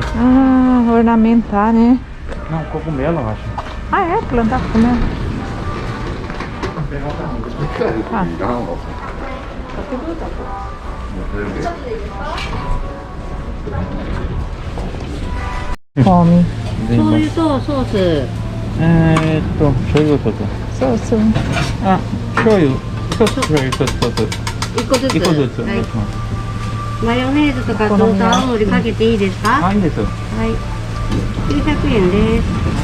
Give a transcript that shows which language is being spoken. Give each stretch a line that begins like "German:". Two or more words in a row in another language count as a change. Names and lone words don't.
Portuguese: Ah, ornamentar, né? Não, cogumelo, eu acho. Ah, é? Plantar cogumelo. Ah. Fome.
Japanese: 醤油とソース。醤油とそうそう。あ、醤油一つ醤油一つ一つ一個ずつ。一個ずつおはい願いしますマヨネーズとかと青のりかけていいですか？はい、いいです。はい。900円です。